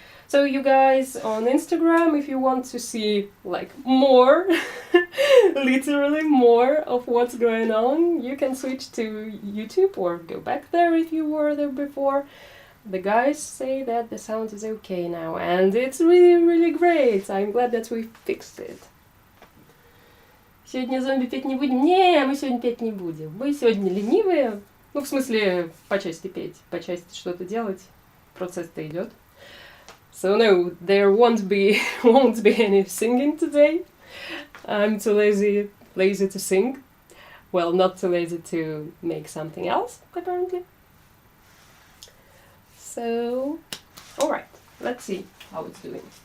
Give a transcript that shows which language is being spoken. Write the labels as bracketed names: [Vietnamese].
[English] So you guys on Instagram, if you want to see like more, literally more of what's going on, you can switch to YouTube or go back there if you were there before. The guys say that the sound is okay now, and it's really, really great. I'm glad that we fixed it. [Russian] Сегодня зомби петь не будем? Не, мы сегодня петь не будем. Мы сегодня ленивые. Ну, в смысле, по части петь, по части что-то делать. Процесс-то идет. [English] So no, there won't be any singing today. I'm too lazy to sing. Well, not too lazy to make something else, apparently. So, alright, let's see how it's doing.